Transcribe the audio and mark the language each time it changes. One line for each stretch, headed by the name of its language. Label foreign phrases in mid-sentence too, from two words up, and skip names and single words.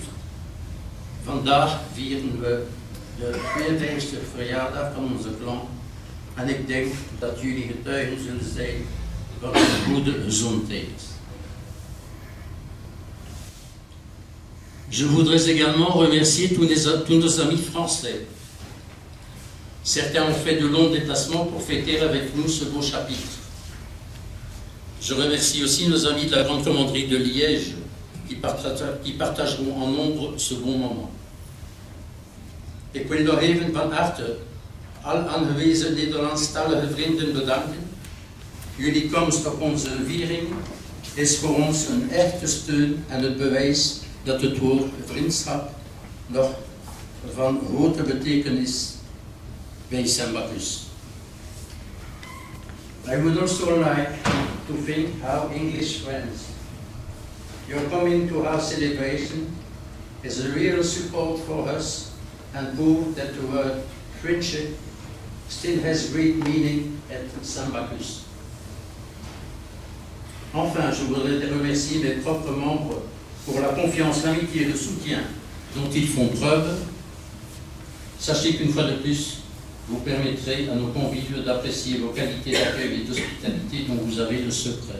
Dutch: Vandaag vieren we de 52e verjaardag van onze clan en ik denk dat jullie getuigen zullen zijn van een goede gezondheid.
French: Je voudrais également remercier tous nos amis français. Certains ont fait de longs déplacements pour fêter avec nous ce beau chapitre. Je remercie aussi nos amis de la Grande Commanderie de Liège qui partageront en nombre ce bon moment.
Dutch: Ik wil nog even van harte al aangewezen Nederlandstalige vrienden bedanken. Jullie komst op onze viering is voor ons een echte steun en het bewijs dat het woord vriendschap nog van grote betekenis bij Saint Bacchus.
English: I would also like to thank our English friends. Your coming to our celebration is a real support for us and prove that the word friendship still has great meaning at Saint Bacchus.
French: Enfin, je voudrais remercier mes propres membres pour la confiance, l'amitié et le soutien dont ils font preuve. Sachez qu'une fois de plus, vous permettrez à nos convives d'apprécier vos qualités d'accueil et d'hospitalité dont vous avez le secret.